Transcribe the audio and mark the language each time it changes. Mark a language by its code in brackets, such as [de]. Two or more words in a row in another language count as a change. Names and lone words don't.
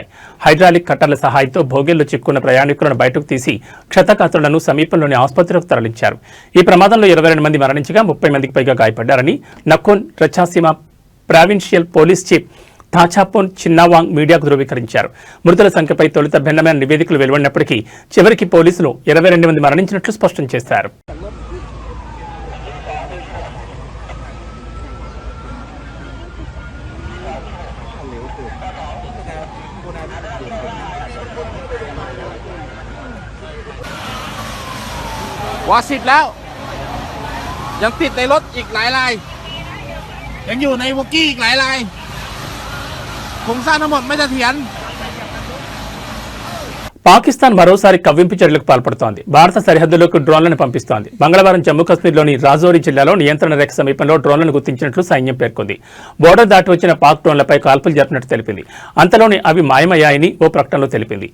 [en] hydraulic cutters [te] సహాయంతో బోగీల్లో చిక్కున్న ప్రయాణికులను బయటకు తీసి క్షతగాత్రులను సమీపంలోని ఆసుపత్రికి తరలించారు. ఈ ప్రమాదంలో 22 మంది మరణించగా 30 మందికి పైగా గాయపడ్డారని నఖోన్ రచాసీమా [en] provincial police chief [te] తాచాపోన్ చిన్నావాంగ్ మీడియాకు ధృవీకరించారు. మృతుల సంఖ్యపై తొలుత భిన్నమైన నివేదికలు వెలువడినప్పటికీ చివరికి పోలీసులు 22 మంది మరణించినట్లు స్పష్టం చేశారు. [th] ว่า10แล้วยังติดในรถอีกหลายรายยังอยู่ในวอกกี้อีกหลายรายโครงสร้างทั้งหมดไม่เสถียร [te] పాకిస్తాన్ మరోసారి కవ్వింపు చర్యలకు పాల్పడుతోంది. భారత సరిహద్దులోకి డ్రోన్లను పంపిస్తోంది. మంగళవారం జమ్మూ కశ్మీర్లోని రాజౌరి జిల్లాలో నియంత్రణ రేఖ సమీపంలో డ్రోన్లను గుర్తించినట్లు సైన్యం పేర్కొంది. బోర్డర్ దాటి వచ్చిన పాక్ డ్రోన్లపై కాల్పులు జరిపినట్టు తెలిపింది. అంతలోనే అవి మాయమయ్యాయని ఓ ప్రకటనలో తెలిపింది.